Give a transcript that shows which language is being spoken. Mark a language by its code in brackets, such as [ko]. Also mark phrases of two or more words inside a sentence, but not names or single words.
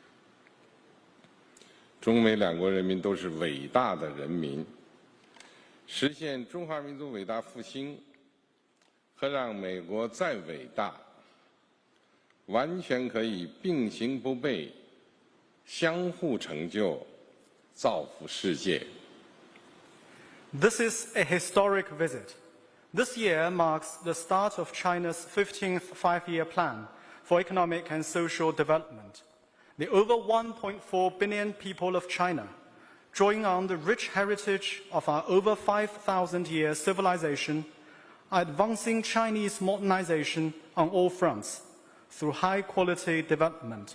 [zh] 中美兩國人民都是偉大的人民，實現中華民族偉大復興和讓美國再偉大，完全可以並行不悖，相互成就，造福世界。 [en] This is a historic visit. This year marks the start of China's 15th five-year plan for economic and social development. The over 1.4 billion people of China, drawing on the rich heritage of our over 5,000-year civilization, are advancing Chinese modernization on all fronts through high-quality development.